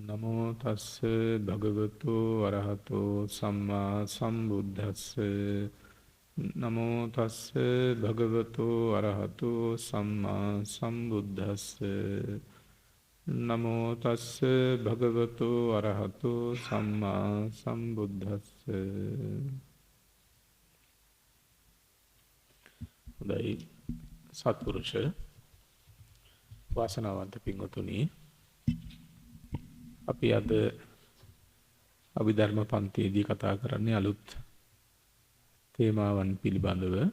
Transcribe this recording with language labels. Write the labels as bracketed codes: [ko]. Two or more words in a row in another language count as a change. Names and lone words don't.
[pi] නමෝ තස්ස භගවතු අරහතෝ සම්මා සම්බුද්දස්ස නමෝ තස්ස භගවතු අරහතෝ සම්මා සම්බුද්දස්ස නමෝ තස්ස භගවතු අරහතෝ සම්මා සම්බුද්දස්ස. [si] හොඳයි සත්පුරුෂ වාසනාවන්ත පින්වතුනි, අපි අද අභිධර්ම පන්තියේදී කතා කරන්නේ අලුත් තේමාවන් පිළිබඳව.